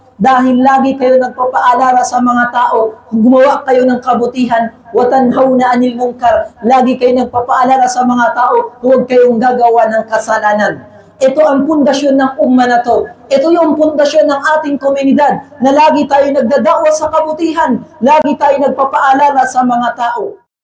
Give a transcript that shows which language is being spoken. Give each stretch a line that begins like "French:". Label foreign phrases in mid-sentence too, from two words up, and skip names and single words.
Filipino: Dahil lagi kayo nagpapaalala sa mga tao, gumawa kayo ng kabutihan,
Arabic: وتنهون عن المنكر.
Filipino: Lagi kayo nagpapaalala sa mga tao, huwag kayong gagawa ng kasalanan. Ito ang pundasyon ng ummah na to. Ito yung pundasyon ng ating komunidad na lagi tayo nagdadawa sa kabutihan, lagi tayo nagpapaalala sa mga tao.